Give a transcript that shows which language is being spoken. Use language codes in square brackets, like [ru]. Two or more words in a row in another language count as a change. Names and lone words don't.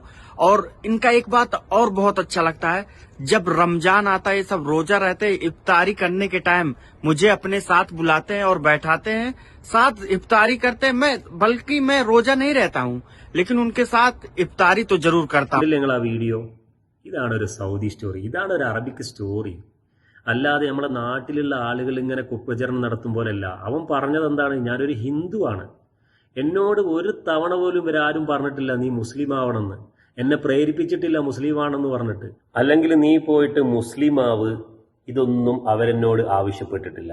[hi] और इनका एक बात और बहुत अच्छा लगता है, जब रमजान आता है, सब रोजा रहते हैं, इफ्तारी करने के टाइम मुझे अपने साथ बुलाते हैं और बैठाते हैं, साथ इफ्तारी करते हैं। बल्कि मैं रोजा नहीं रहता हूँ, लेकिन उनके साथ इफ्तारी तो जरूर करता हूँ। [ml] നിങ്ങൾ ആ വീഡിയോ, ഇതാണ് ഒരു സൗദി സ്റ്റോറി, ഇതാണ് ഒരു [en] Arabic story. [ml] അല്ലാതെ നമ്മുടെ നാട്ടിലുള്ള ആളുകൾ ഇങ്ങനെ കുപ്രചരണം നടത്തും പോലല്ല. അവൻ പറഞ്ഞത് എന്താണ്? ഞാനൊരു ഹിന്ദുവാണ്, എന്നോട് ഒരു തവണ പോലും ഇവരാരും പറഞ്ഞിട്ടില്ല നീ മുസ്ലിം ആവണമെന്ന്, എന്നെ പ്രേരിപ്പിച്ചിട്ടില്ല മുസ്ലിമാണെന്ന് പറഞ്ഞിട്ട്, അല്ലെങ്കിൽ നീ പോയിട്ട് മുസ്ലിം ആവ്, ഇതൊന്നും അവരെന്നോട് ആവശ്യപ്പെട്ടിട്ടില്ല.